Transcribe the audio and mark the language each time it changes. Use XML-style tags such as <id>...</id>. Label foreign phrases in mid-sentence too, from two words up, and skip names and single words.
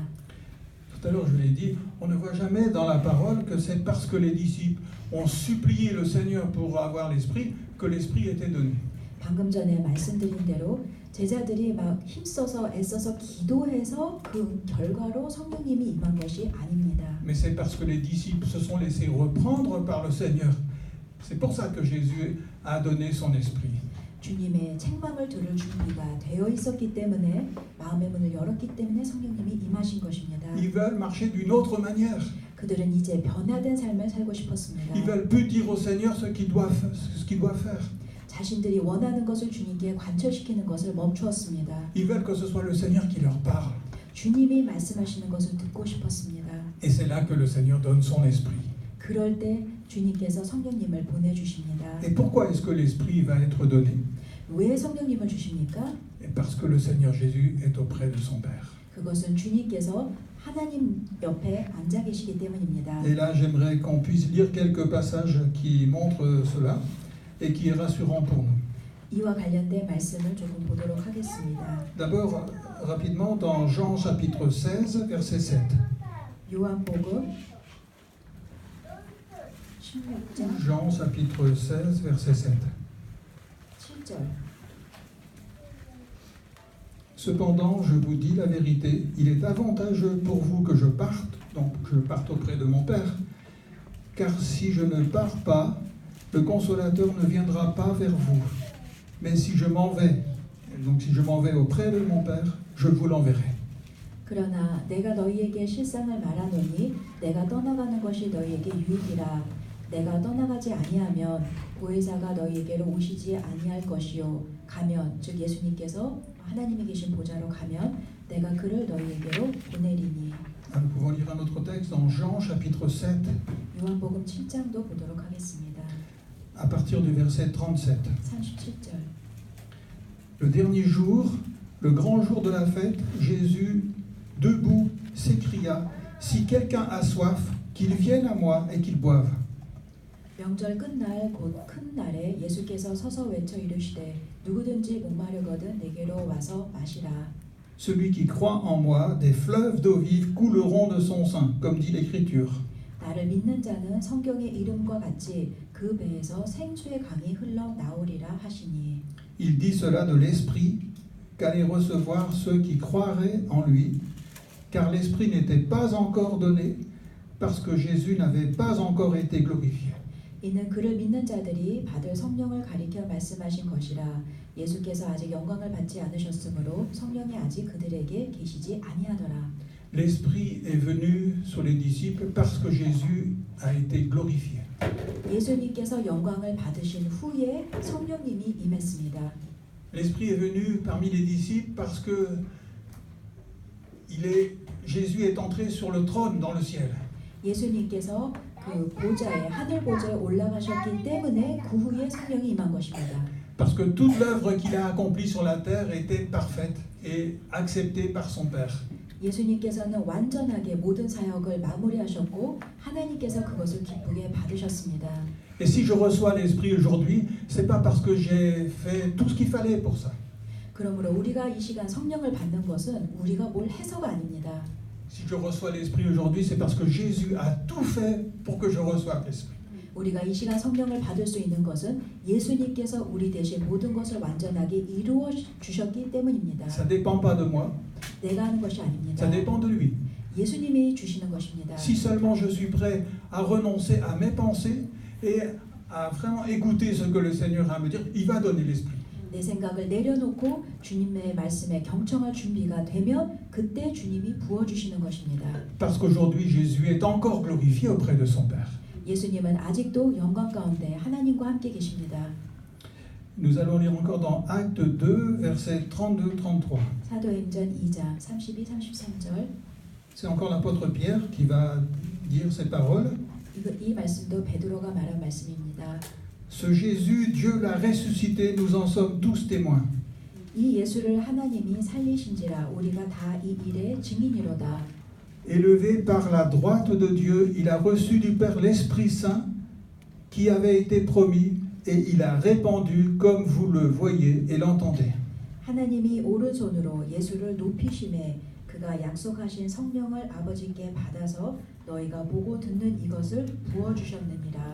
<fr>Tout à l'heure, je l'ai dit, on ne voit jamais dans la parole que c'est parce que les disciples ont supplié le Seigneur pour avoir l'Esprit que l'Esprit était donné.</fr> <ko>방금 전에 말씀드린 대로 제자들이 막 힘써서 애써서 기도해서 그 결과로 성령님이 임한 것이 아닙니다.</ko> <fr>Mais c'est parce que les disciples se sont laissés reprendre par le Seigneur. C'est pour ça que Jésus a donné son Esprit.</fr> <ko>주님의 책망을 들을 준비가 되어 있었기 때문에 마음의 문을 열었기 때문에 성령님이 임하신 것입니다.</ko> <fr>Ils veulent marcher d'une autre manière.</fr> <ko>그들은 이제 변화된 삶을 살고 싶었습니다.</ko> <fr>Ils veulent plus dire au Seigneur ce qu'il doit faire.</fr> <ko>자신들이 원하는 것을 주님께 관철시키는 것을 멈추었습니다.</ko> <fr>Ils veulent que ce soit le Seigneur qui leur parle.</fr> <ko>주님이 말씀하시는 것을 듣고 싶었습니다.</ko> <fr>Et c'est là que le Seigneur donne son Esprit.</fr> <ko>그럴 때 주님께서 성령님을 보내주십니다.</ko> <fr>Et pourquoi est-ce que l'Esprit va être donné?</fr> <ko>왜 성령님을 주십니까?</ko> <fr>Et parce que le Seigneur Jésus est auprès de son Père.</fr> <ko>그것은 주님께서 하나님 옆에 앉아 계시기 때문입니다.</ko> <fr>Et là, j'aimerais qu'on puisse lire quelques passages qui montrent cela et qui est rassurant pour nous.</fr> <ko>이와 관련된 말씀을 조금 보도록 하겠습니다.</ko> <fr>D'abord, rapidement, dans Jean chapitre 16, verset 7.</fr> <ko>요한복음 16장</ko> <fr>Jean chapitre 16, verset 7.</fr> <ko>7절.</ko> <fr>Cependant, je vous dis la vérité, il est avantageux pour vous que je parte, donc que je parte auprès de mon Père, car si je ne pars pas, le Consolateur ne viendra pas vers vous. Mais si je m'en vais, donc si je m'en vais auprès de mon Père, je vous l'enverrai.</fr> <ko>그러나 내가 너희에게 실상을 말하노니 내가 떠나가는 것이 너희에게 유익이라. 내가 떠나가지 아니하면 보혜사가 너희에게로 오시지 아니할 것이요. 가면, 즉 예수님께서 하나님이 계신 보좌로 가면 내가 그를 너희에게로 보내리니.</ko> <fr>Nous pouvons lire un autre texte dans Jean chapitre 7,</fr> <ko>요한복음 7장도 보도록 하겠습니다.</ko> <fr>à partir du verset 37.</fr> <ko>37절.</ko> <fr>Le dernier jour, le grand jour de la fête, Jésus, debout, s'écria, « Si quelqu'un a soif, qu'il vienne à moi et qu'il boive. »</fr> <ko>명절 끝날 곧 큰 날에 예수께서 서서 외쳐 이르시되 누구든지 목마르거든 내게로 와서 마시라.</ko> <fr>Celui qui croit en moi, des fleuves d'eau vive couleront de son sein, comme dit l'Écriture.</fr> <ko>나를 믿는 자는 성경의 이름과 같이 그 배에서 생수의 강이 흘러 나오리라 하시니.</ko> <fr>Il dit cela de l'Esprit qu'allaient recevoir ceux qui croiraient en lui, car l'Esprit n'était pas encore donné, parce que Jésus n'avait pas encore été glorifié.</fr> <ko>이는 그를 믿는 자들이 받을 성령을 가리켜 말씀하신 것이라. 예수께서 아직 영광을 받지 않으셨으므로 성령이 아직 그들에게 계시지 아니하더라.</ko> <fr>L'Esprit est venu sur les disciples parce que Jésus a été glorifié.</fr> <ko>예수님께서 영광을 받으신 후에 성령님이 임했습니다.</ko> <fr>L'Esprit est venu parmi les disciples parce que Jésus est entré sur le trône dans le ciel.</fr> <ko>예수님께서 그 보좌에 하늘 보좌에 올라가셨기 때문에 그 후에 성령이 임한 것입니다.</ko> <fr>Parce que toute l'œuvre qu'il a accomplie sur la terre était parfaite et acceptée par son Père.</fr> <ko>예수님께서는 완전하게 모든 사역을 마무리하셨고 하나님께서 그것을 기쁘게 받으셨습니다.</ko> <fr>Et si je reçois l'Esprit aujourd'hui, c'est pas parce que j'ai fait tout ce qu'il fallait pour ça.</fr> <ko>그러므로 우리가 이 시간 성령을 받는 것은 우리가 뭘 해서가 아닙니다.</ko> <fr>Si je reçois l'Esprit aujourd'hui, c'est parce que Jésus a tout fait pour que je reçoive l'Esprit.</fr> <ko>우리가 이 시간 성령을 받을 수 있는 것은 예수님께서 우리 대신 모든 것을 완전하게 이루어 주셨기 때문입니다.</ko> <fr>Ça dépend pas de moi,</fr> <ko>내가 하는 것이 아닙니다.</ko> <fr>ça dépend de lui.</fr> <ko>예수님이 주시는 것입니다.</ko> <fr>Si seulement je suis prêt à renoncer à mes pensées et à vraiment écouter ce que le Seigneur a à me dire, il va donner l'Esprit.</fr> <ko>내 생각을 내려놓고 주님의 말씀에 경청할 준비가 되면 그때 주님이 부어주시는 것입니다.</ko> <fr>Parce qu'aujourd'hui, Jésus est encore glorifié auprès de son Père.</fr> <ko>예수님은 아직도 영광 가운데 하나님과 함께 계십니다.</ko> <fr>Nous allons lire encore dans Acte 2, versets 32-33.</fr> <ko>사도행전 2장 32-33절.</ko> <fr>C'est encore l'apôtre Pierre qui va dire ces paroles.</fr> <ko>이 말씀도 베드로가 말한 말씀입니다.</ko> <fr>Ce Jésus, Dieu l'a ressuscité, nous en sommes tous témoins.</fr> <ko>이 예수를 하나님이 살리신지라 우리가 다 이 일의 증인이로다.</ko> <fr>Élevé par la droite de Dieu, il a reçu du Père l'Esprit Saint qui avait été promis et il a répandu comme vous le voyez et l'entendez.</fr> <ko>하나님이 오른손으로 예수를 높이심에 그가 약속하신 성령을 아버지께 받아서 너희가 보고 듣는 이것을 부어주셨느니라.</ko>